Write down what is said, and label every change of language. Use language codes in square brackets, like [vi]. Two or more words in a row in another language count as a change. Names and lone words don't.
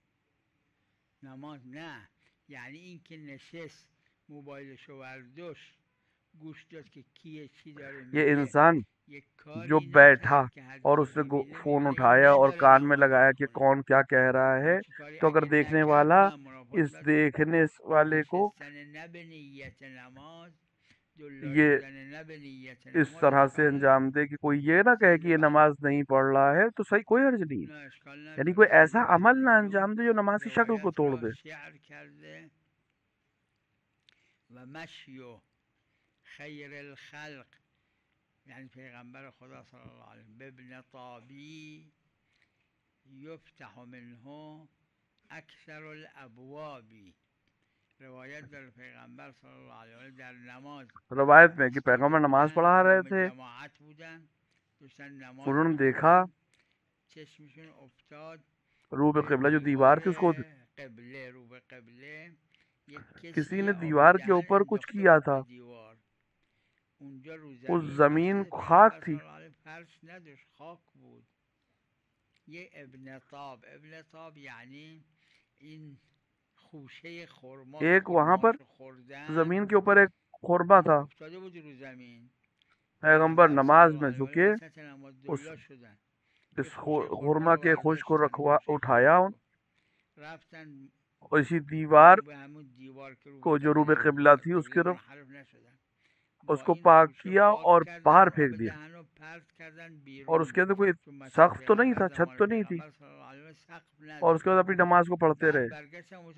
[fa] نماز نه یعنی این که نشست موبایلشو برداشت گوش داد که کیه چی داره میگه. [ur] یہ انسان جو بیٹھا اور اس نے فون اٹھایا اور کان میں لگایا کہ کون کیا کہہ رہا ہے، تو اگر دیکھنے والا اس دیکھنے والے کو یہ اس طرح سے انجام دے کہ کوئی یہ نہ کہے کہ یہ نماز نہیں پڑھ رہا ہے، تو صحیح کوئی حرج نہیں. یعنی کوئی ایسا عمل نہ انجام دے جو نماز کی شکل کو توڑ دے. [ar] و مشی خیر الخلق یعنی پیغمبر خدا صلی اللہ علیہ وسلم بابن طابی یفتح منه اکثر الابواب، [fa] روایت در پیغمبر صلی اللہ علیہ وسلم در نماز [ur] روایت میں کہ پیغمبر نماز پڑھا رہے تھے، [fa] جماعت بودن، [ur] انہوں نے دیکھا [fa] چشمشون افتاد رو به قبلہ [ur] جو دیوار تھی اس کو [fa] قبله، رو به قبله [ur] کسی نے دیوار کے اوپر کچھ کیا تھا، [fa] اونجا رو [ur] اس زمین خاک تھی. [fa] فرش نداشت، خاک بود. یہ ابن طاب، ابن طاب یعنی این خوشه خرما، [ur] ایک وہاں پر زمین کے اوپر ایک خرما تھا، [fa] افتاده بود رو زمین. [ur] پیغمبر نماز میں جھکے اس خرما کے خوش کو اٹھایا اور اسی دیوار کو جو روبے قبلہ تھی اس کے اس کو پاک کیا اور باہر پھینک دیا، اور اس کے اندر کوئی سقف تو نہیں تھا، چھت تو نہیں تھی، اور اس کے بعد اپنی نماز کو پڑھتے رہے.